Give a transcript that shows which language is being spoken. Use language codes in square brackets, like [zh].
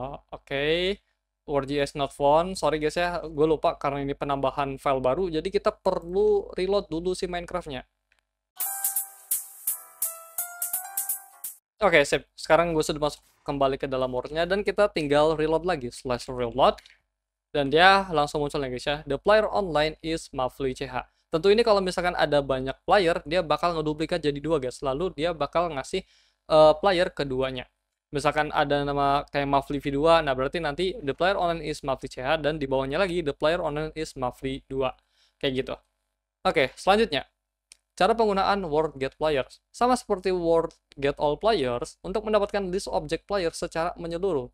[id] Oke. [en] WordJS not found. Sorry guys [id] ya, gue lupa karena ini penambahan file baru. Jadi kita perlu reload dulu si Minecraft-nya. Oke, sip. Sekarang gue sudah masuk kembali ke dalam Word-nya dan kita tinggal reload lagi. /reload. Dan dia langsung muncul nih guys ya. [en] The player online is mavly.ch. [id] Tentu ini kalau misalkan ada banyak player, dia bakal ngeduplikat jadi dua guys. Lalu dia bakal ngasih player keduanya. Misalkan ada nama kayak Mavly V2, nah berarti nanti [en] the player online is mavly.ch [id] dan di bawahnya lagi [en] the player online is mavly2. [id] Kayak gitu. Oke, selanjutnya. Cara penggunaan word get players. Sama seperti word get all players untuk mendapatkan list object player secara menyeluruh.